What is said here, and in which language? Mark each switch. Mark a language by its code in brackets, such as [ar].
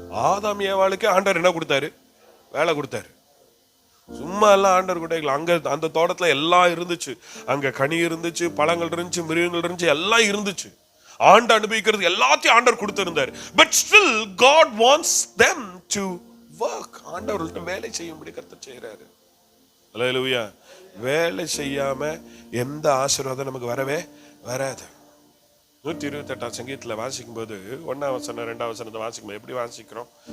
[ta] ஆதாம் ஏவாளுக்கு ஆண்டவர் என்ன கொடுத்தாரு? வேலை கொடுத்தாரு. சும்மா எல்லாம் ஆண்டவர் கூட அங்க அந்த தோட்டத்துல எல்லாம் இருந்துச்சு. அங்க கனி இருந்துச்சு, பழங்கள் இருந்துச்சு, மிருகங்கள் இருந்துச்சு, எல்லாம் இருந்துச்சு. ஆண்டு அனுபவிக்கிறது எல்லாத்தையும் ஆண்டவர் கொடுத்திருந்தார். [en] But still God wants them to work. [ta] ஆண்டவர்கள்ட்ட வேலை செய்யும்படி கர்த்தர் செய்யறாரு. அல்லேலூயா. வேலை செய்யாம எந்த ஆசீர்வாதம் நமக்கு வரவே வராது. 128 சங்கீதத்துல வாசிக்கும் போது 1ஆம் வசனம் 2ஆம் வசனத்தை வாசிக்கும் எப்படி வாசிக்கிறோம்?